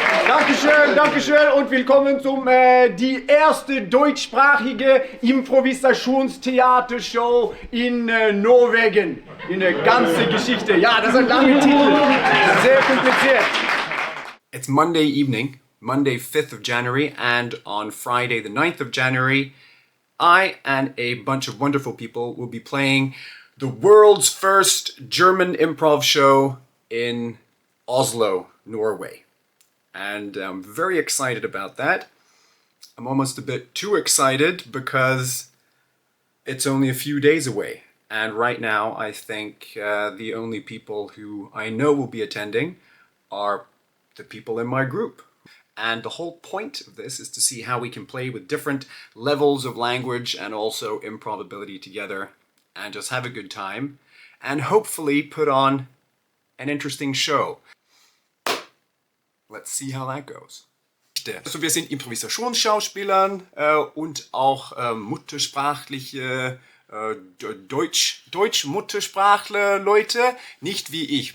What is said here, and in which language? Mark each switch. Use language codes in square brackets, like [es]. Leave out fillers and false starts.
[de] Dankeschön, Dankeschön und willkommen zum die erste deutschsprachige Improvisationstheatershow in Norwegen. In der ganzen Geschichte. Ja, das ist ein langer Titel. Sehr kompliziert. [en] It's Monday evening, Monday 5th of January, and on Friday the 9th of January, I and a bunch of wonderful people will be playing the world's first German improv show in Oslo, Norway. And I'm very excited about that. I'm almost a bit too excited because it's only a few days away. And right now, I think the only people who I know will be attending are the people in my group. And the whole point of this is to see how we can play with different levels of language and also improv ability together and just have a good time and hopefully put on an interesting show. Let's see how that goes. [de] Also wir sind Improvisationsschauspieler und auch muttersprachliche Deutsch-Muttersprachler Leute, nicht wie ich.